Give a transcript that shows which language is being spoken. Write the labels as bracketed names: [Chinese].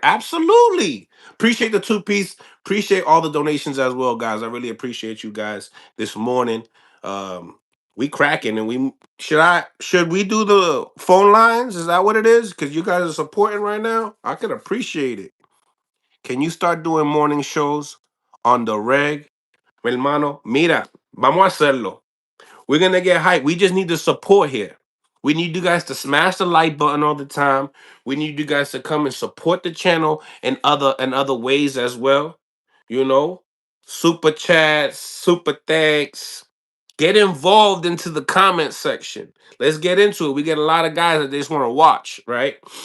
[English] Absolutely. Appreciate the two-piece. Appreciate all the donations as well, guys. I really appreciate you guys this morning. We cracking and we should we do the phone lines? Is that what it is? Because you guys are supporting right now. I could appreciate it. Can you start doing morning shows on the reg? [Spanish] Mi hermano, mira, vamos a hacerlo. [English] We're gonna get hype. We just need the support here. We need you guys to smash the like button all the time. We need you guys to come and support the channel in other ways as well. You know, super chats, super thanks. Get involved into the comment section. Let's get into it. We get a lot of guys that they just want to watch, right?